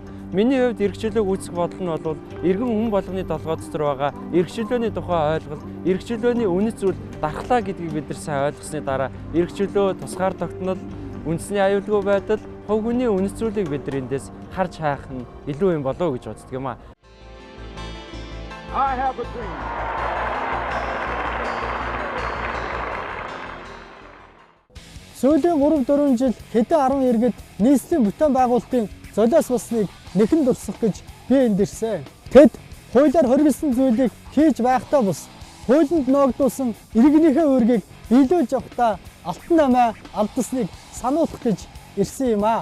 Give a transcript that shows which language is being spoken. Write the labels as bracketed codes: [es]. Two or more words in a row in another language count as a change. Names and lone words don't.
[mn] Миний хувьд эрх чөлөөг үүсгэх бодол нь бол иргэн хүн болгоны толгой дотор байгаа эрх чөлөөний тухай ойлголт, эрх чөлөөний үнэт зүйл дархлаа гэдгийг бид нар сайн ойлгосны дараа эрх чөлөө тусгаар тогтнол, үндэсний аюулгүй байдал, хувь хүний үнэт зүйлийг бид нар эндээс харж хайх нь илүү юм болов уу гэж боддог юм аа. [en] I have a dream. [mn] Сүүлийн 3-4 жил хэдэн 10 иргэд нийслэлийн бүтээн байгуулалтын золиос болсныг нэхэн дурсах гэж би энд ирсэн. Тэд хуулиар хоригдсон зүйлийг хийж байхдаа бус хуулинд ноогдуулсан иргэнийхээ үүргийг биелүүлж явахдаа алтан намаа алдсныг сануулах гэж ирсэн юм аа.